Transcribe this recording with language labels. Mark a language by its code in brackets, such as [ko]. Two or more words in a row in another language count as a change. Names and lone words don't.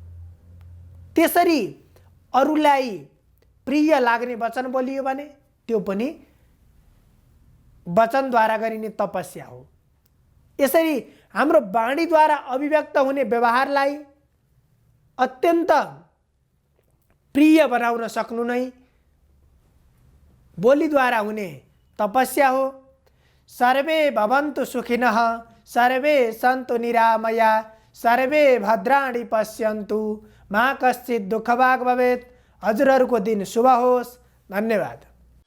[ne] त्यसरी अरूलाई प्रिय लाग्ने वचन बोलियो भने त्यो पनि वचनद्वारा गरिने तपस्या हो। यसरी हाम्रो वाणीद्वारा अभिव्यक्त हुने व्यवहारलाई अत्यन्त प्रिय बनाउन सक्नु नै बोलीद्वारा हुने तपस्या हो। [sa] सर्वे भवन्तु सुखिनः, सर्वे सन्तु निरामया, सर्वे भद्राणि पश्यन्तु, मा कश्चित् दुःखभाग् भवेत्। [ne] हजुरहरूको दिन शुभ होस्। धन्यवाद।